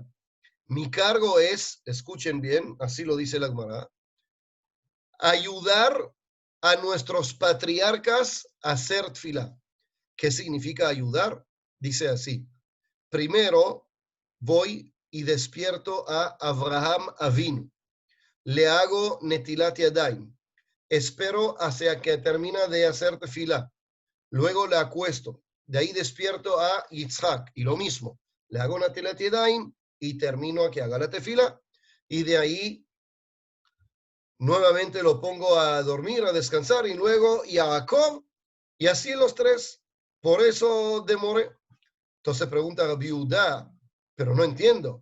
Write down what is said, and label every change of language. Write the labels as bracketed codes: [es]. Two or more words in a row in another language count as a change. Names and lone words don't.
[es] Mi cargo es, escuchen bien, así lo dice la Gemara, ayudar a nuestros patriarcas a hacer tefilá. ¿Qué significa ayudar? Dice así. Primero voy y despierto a Abraham Avinu. Le hago [he] נטילת ידיים. [es] Espero hasta que termina de hacer tefilá. Luego le acuesto. De ahí despierto a Yitzhak. Y lo mismo. Le hago [he] נטילת ידיים [es] y termino a que haga la tefilá. Y de ahí nuevamente lo pongo a dormir, a descansar. Y luego y a Jacob. Y así los tres. Por eso demoré. Entonces pregunta a Rabbi Yehuda, pero no entiendo.